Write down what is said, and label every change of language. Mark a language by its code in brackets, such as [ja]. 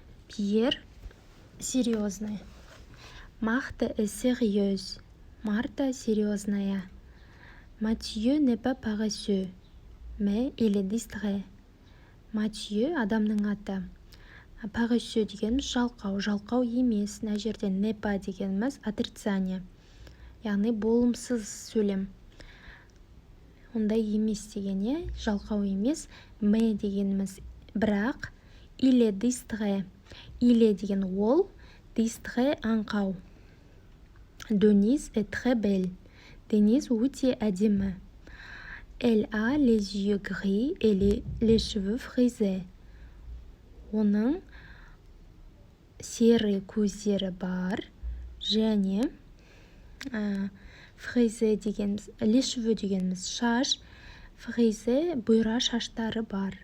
[ru] Pierre, серьезный. [fr] Marthe est sérieuse. [ru] Martha, серьезная. [fr] Mathieu n'est pas paresseux, mais il est distrait. [kk] Mathieu, адамның аты. Paresseux дегеніміз жалқау емес. Мына жерде не па дегеніміз отрицание. Яғни болымсыз сөйлем. Ондай емес деген, жалқау емес. Mais дегеніміз бірақ. [fr] Il est distrait. Il est [kk] деген ол, [fr] distrait [kk] аңқау. [fr] Denise est très belle. [kk] Denise өте әдемі. [fr] Elle a les yeux gris et les cheveux frisés. [kk] Оның сері көздері бар және фризе дегеніміз, [fr] les cheveux [kk] дегеніміз шаш, фризе бұйра шаштары бар.